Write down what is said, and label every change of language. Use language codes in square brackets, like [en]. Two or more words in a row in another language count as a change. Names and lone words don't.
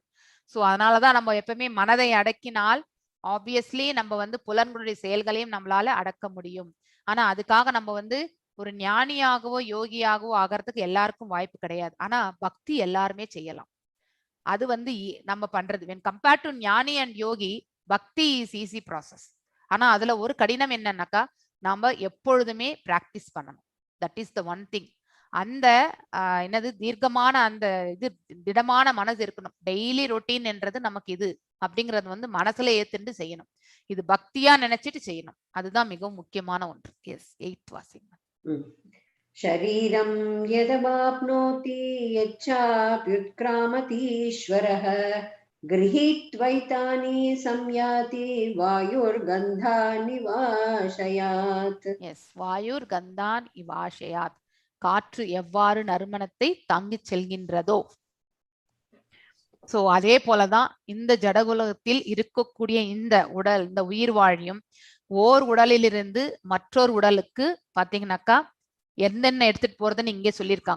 [ta] சோ அதனாலதான் நம்ம எப்பவுமே மனதை அடக்கினால் ஆப்வியஸ்லி நம்ம வந்து புலன்களுடைய செயல்களையும் நம்மளால அடக்க முடியும். ஆனா அதுக்காக நம்ம வந்து ஒரு ஞானியாகவோ யோகியாகவோ ஆகிறதுக்கு எல்லாருக்கும் வாய்ப்பு கிடையாது. ஆனா பக்தி எல்லாருமே செய்யலாம். அது வந்து நம்ம பண்றது. [en] when compared to ஞானி அண்ட் யோகி, பக்தி is easy process. [ta] ஆனா அதுல ஒரு கடினம் என்னன்னாக்கா, நாம எப்பொழுதுமே பிராக்டிஸ் பண்ணணும். [en] that is the one thing. [ta] அந்த என்னது தீர்க்கமான அந்த இது திடமான மனசு இருக்கணும். [en] daily routine [ta] என்றது நமக்கு இது அப்படிங்கறது வந்து மனசுல ஏத்துண்டு செய்யணும். இது பக்தியா நினைச்சிட்டு செய்யணும். அதுதான் மிகவும் முக்கியமான ஒன்று. எஸ் 8th வாசிங்க. [sa] शरीरं यदवाप्नोति यच्चाप्युत्क्रामतीश्वरः गृहीत्वैतानि संयाति वायुर्गन्धानिवाशयात्. எஸ் वायुर् गन्धान् इवाशयात्. [ta] காற்று எவ்வாறு நறுமணத்தை தாங்கிச் செல்கின்றதோ, சோ அதே போலதான் இந்த ஜடகுலகத்தில் இருக்கக்கூடிய இந்த உடல், இந்த உயிர் வாழியும் ஓர் உடலிலிருந்து மற்றொரு உடலுக்கு பாத்தீங்கன்னாக்கா என்னென்ன எடுத்துட்டு போறதுன்னு இங்கே சொல்லியிருக்காங்க.